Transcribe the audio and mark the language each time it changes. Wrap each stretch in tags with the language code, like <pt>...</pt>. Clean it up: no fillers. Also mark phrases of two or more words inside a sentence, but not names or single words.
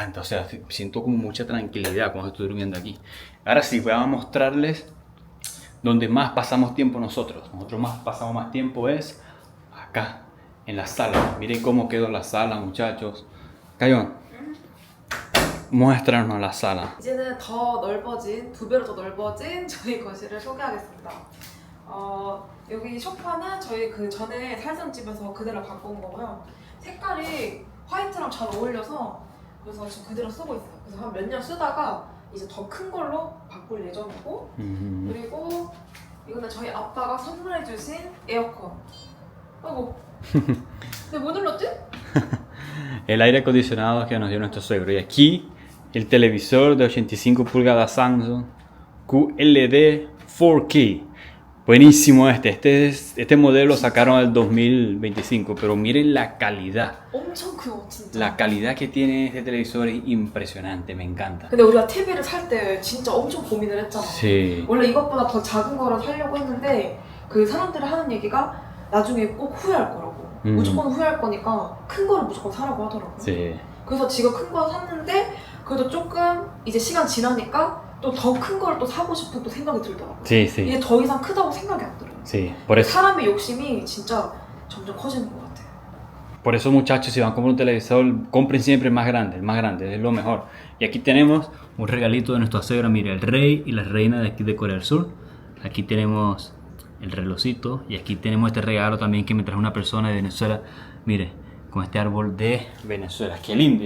<es>O sea, siento como mucha tranquilidad cuando estoy durmiendo aquí. Ahora sí, voy a mostrarles donde más pasamos tiempo nosotros. Nosotros pasamos más tiempo es acá, en la sala. Miren cómo quedó la sala, muchachos. Cayón, muéstranos la sala.</es> <ko>이제는 더 넓어진, 2배로 더 넓어진 저희 거실을 소개하겠습니다. 여기 소파는 저희 그 전에 살던 집에서 그대로 갖고 온 거고요. 색깔이 화이트랑 잘 어울려서 그래서 지금 그대로 쓰고 있어요. 그래서 한 몇 년 쓰다가 이제 더 큰 걸로 바꿀 예정이고 그리고 이거는 저희 아빠가 선물해 주신 에어컨. 아이고. 근데 뭐 눌렀지?</ko> <es>El aire acondicionado que nos dio nuestro suegro. Y aquí el televisor de 85 pulgadas Samsung QLED 4K. Buenísimo este modelo lo sacaron en el 2025, pero miren la calidad.</es> <ko>엄청 크고 진짜.</ko> <es>La calidad que tiene este televisor es impresionante, me encanta.</es> <ko>근데 우리가 TV를 살 때 진짜 엄청 고민을 했잖아.</ko> <es>Sí.</es> <ko>원래 이것보다 더 작은 거를 사려고 했는데 그 사람들이 하는 얘기가 나중에 꼭 후회할 거라고. 무조건 후회할 거니까 큰 거를 무조건 사라고 하더라고요.</ko> <es>Sí.</es> <ko>그래서 지금 큰 거 샀는데 그래도 조금 이제 시간 지나니까 또 더 큰 거를 또 사고 싶은 또 생각이 들더라고요.</ko> <es>Sí, sí.</es> <ko>이게 더 이상 크다고 생각이 안 들어요.</ko> <es>Sí. Por eso,</es> <ko>사람의 욕심이 진짜 점점 커지는 것 같아요.</ko> <es>por eso, muchachos, si van a comprar un televisor, compren siempre el más grande, es lo mejor. Y aquí tenemos un regalito de nuestra suegra, mire, el rey y la reina de aquí de Corea del Sur. Aquí tenemos el relojito y aquí tenemos este regalo también que me trajo una persona de Venezuela, mire, con este árbol de Venezuela, qué lindo.</es>